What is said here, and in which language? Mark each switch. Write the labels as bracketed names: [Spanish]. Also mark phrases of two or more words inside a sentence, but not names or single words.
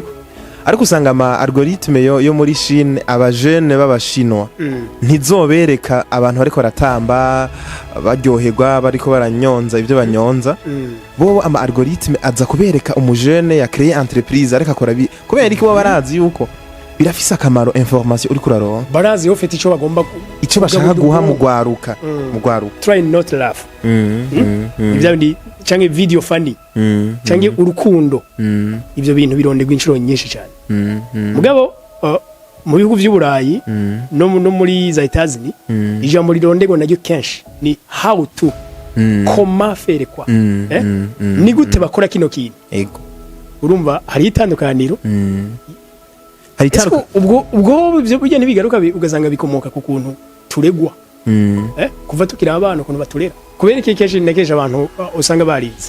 [Rundi] Ariko usanga ama algoritme yo muri Chine abajene b'abashinwa ntizobereka abantu bariko ratamba baryoherwa bariko baranyonza ibyo banyonza. Bo ama algoritme aza kubereka umujene ya [French] créer entreprise [Rundi] areka akora kubera iki bo barazi yuko birafise akamaro information uri kuraronka. Barazi ufite ico bagomba ico bashaka guha mugwaruka. [English] Try not laugh. [Rundi] Ibyo ndi canke [English] video funny. [Rundi] Canke urukundo. Ibyo bintu bironderwa inshuro nyinshi cyane. Mugabo mu bihugu by'Uburayi no muri za Etats-Unis ijambo rironderwa naryo kenshi ni [English] how to [French] comment faire quoi. [Rundi] Ni gute bakora kino kintu. Ego. Urumva hari itandukaniro. Ubwo byo bijya nibigaruka ugasanga bikomoka ku kuntu turegwa. Kuva tukira abana kuntu baturera. Kubera iki kenshi nakeje abantu usanga barize.